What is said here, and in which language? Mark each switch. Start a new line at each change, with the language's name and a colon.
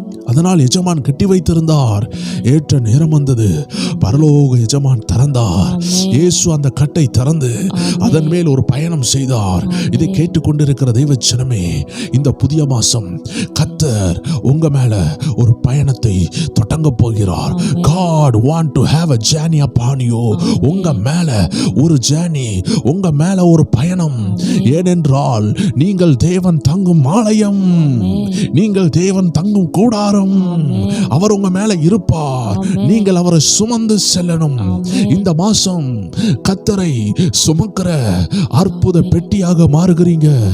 Tamil: அதனால் எஜமான் கட்டி வைத்திருந்தார். ஏற்ற நேரம் வந்தது, பரலோக எஜமான் திறந்தார். இயேசு அந்த கட்டை திறந்து அதன் மேல் ஒரு பயணம் செய்தார். இதை கேட்டுக்கொண்டிருக்கிற தெய்வ ஜனமே, இந்த புதிய மாசம் கர்த்தர் உங்க மேல ஒரு பயணத்தை தொடங்க போகிறார்.
English: God want to have a journey upon you.
Tamil: உங்க மேல ஒரு ஜேர்னி, உங்க மேல ஒரு பயணம். ஏனென்றால் நீங்கள் தேவன் தங்கும் ஆலயம், நீங்கள் தேவன் தங்கும் கூடாரம். அவர் உங்க மேல இருப்பார், நீங்கள் அவரை சுமந்து செல்லணும். இந்த மாசம் கர்த்தரை சுமக்கிற அற்புத பெட்டியாக மாறுகிறீங்க.